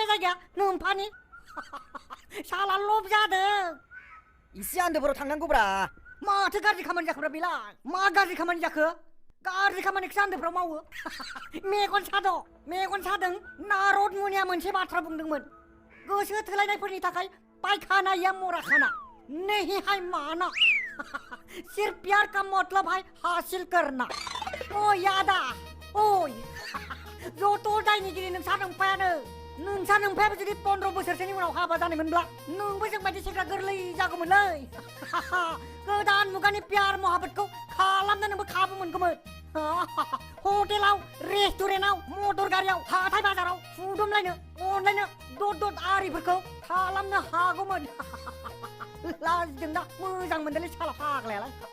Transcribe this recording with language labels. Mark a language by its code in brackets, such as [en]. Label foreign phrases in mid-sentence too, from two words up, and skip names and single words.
[brx] जायगाया नोमफानि साला लब जादों इसे आन्दोफोराव थांनांगौब्रा माथो गाज्रि खामानि जाखोब्रा बेलाय मा गाज्रि खामानि जाखो गाज्रि खामानिखौसो आन्दोफोराव मावो मेगन सादों नारद मुनिया मोनसे बाथ्रा बुंदोंमोन गोसो थोलायनायफोरनि थाखाय पायखाना या मराखाना [hi] नहीं है [brx] माना [hi] सिर्फ प्यार का मतलब है हासिल करना [brx] ओ यादा ओय जत' दायनिगिरि नोंसा नोंफायाबो जुदि 15 बोसोरसोनि उनाव हाबा जानायमोनब्ला नोंबो जोंबायदि सेंग्रा गोरलै जागौमोनलै गोदान मुगानि [hi] प्यार महाबतखौ [brx] खालामनो नोंबो खाबु मोनगौमोन हटेलाव रेस्टुरेन्टआव मटर गारियाव हाथाय बाजाराव फुदुमलायनो अनलायनो दद आरिफोरखौ खालामनो हागौमोन लाजिदों दा मोजां मोनदोंलै साला फाग्लायालाय